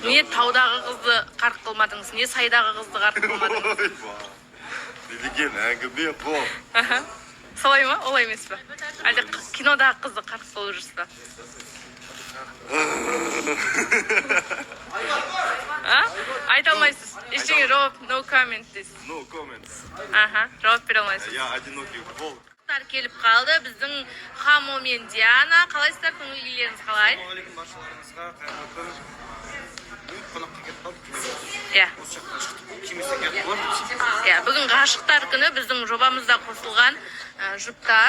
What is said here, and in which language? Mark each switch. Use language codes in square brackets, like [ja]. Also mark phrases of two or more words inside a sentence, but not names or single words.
[kk] Не таудағы қызды қарқ қылмадыңыз, не сайдағы қызды қарқ қылмадыңыз? Не деген әңгіме бұл? Солай ма? Олай емес па? Әлде кинодағы қызды қарқ қылып жүрсіз ба? Айта алмайсыз. Ештеңе жауап, [en] no comment [kk] дейсіз. [en] No comments. [kk] Жауап бере алмайсыз. [ru] Я одинокий волк. [kk] Келіп қалды біздің Хамо мен Диана. Қалайсыздар, көңіл күйлеріңіз қалай? Ассалаумағалейкум баршаларыңызға, қайырлы күн. Қонаққа кетіп қалдық. Осы жақта кеместе кетіп қалдық. Бүгін ғашықтар күні біздің жобамызда қосылған жұптар.